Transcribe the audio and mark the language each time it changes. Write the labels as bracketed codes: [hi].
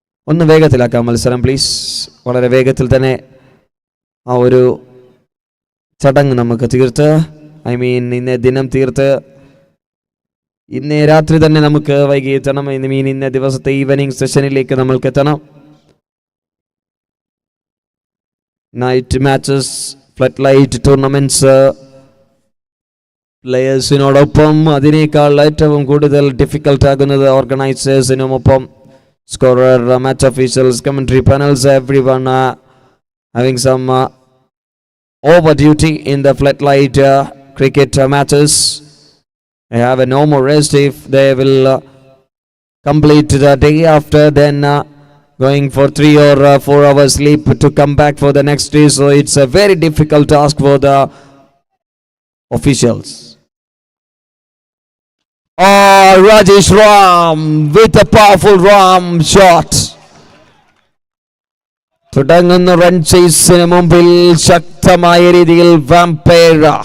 [ml] ഒന്ന് വേഗത്തിലാക്കാം മത്സരം പ്ലീസ്. വളരെ വേഗത്തിൽ തന്നെ ആ ഒരു ചടങ്ങ് നമുക്ക് തീർത്ത്, ഇന്നേ ദിനം തീർത്ത് ഇന്നേ രാത്രി തന്നെ നമുക്ക് വൈകി എത്തണം. ഇന്നേ ദിവസത്തെ ഈവനിങ് സെഷനിലേക്ക് നമ്മൾക്ക് എത്തണം. Night matches, flood light tournaments പ്ലേയേഴ്സിനോടൊപ്പം അതിനേക്കാൾ ഏറ്റവും കൂടുതൽ ഡിഫിക്കൽട്ട് ആകുന്നത് ഓർഗനൈസേഴ്സിനുമൊപ്പം [en] scorer, match officials, commentary panels, everyone having some over duty in the floodlight cricket matches. They have no more rest if they will complete the day after, then going for 3 or 4 hours sleep to come back for the next day. So it's a very difficult task for the officials. Oh, Rajesh Ram with a powerful Ram shot. [ml] തുടങ്ങുന്ന run ചേസിന് മുമ്പിൽ ശക്തമായ രീതിയിൽ vampire.